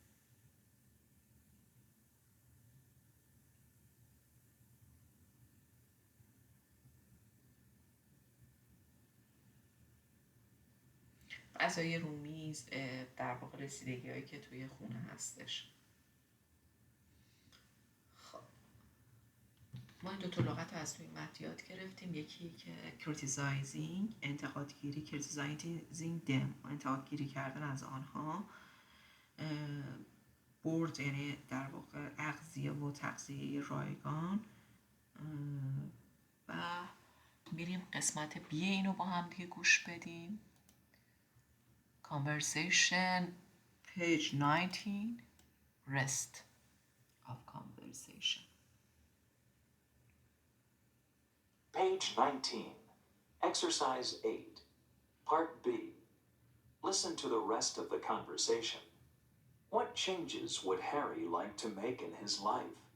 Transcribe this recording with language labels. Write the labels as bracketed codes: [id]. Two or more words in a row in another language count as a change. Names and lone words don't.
[fa] غذای رو میز در واقع رسیدگی هایی که توی خونه هستش. خب ما این دو تا لغت رو از توی متن یاد گرفتیم. یکی که criticizing انتقادگیری [en] criticizing them [fa] انتقادگیری کردن از آنها. board یعنی در واقع اغذیه و تغذیه رایگان. و میریم قسمت بی اینو با هم دیگه گوش بدیم. [en] Conversation, page 19, rest of conversation. Page 19, Exercise 8, Part B. Listen to the rest of the conversation. What changes would Harry like to make in his life?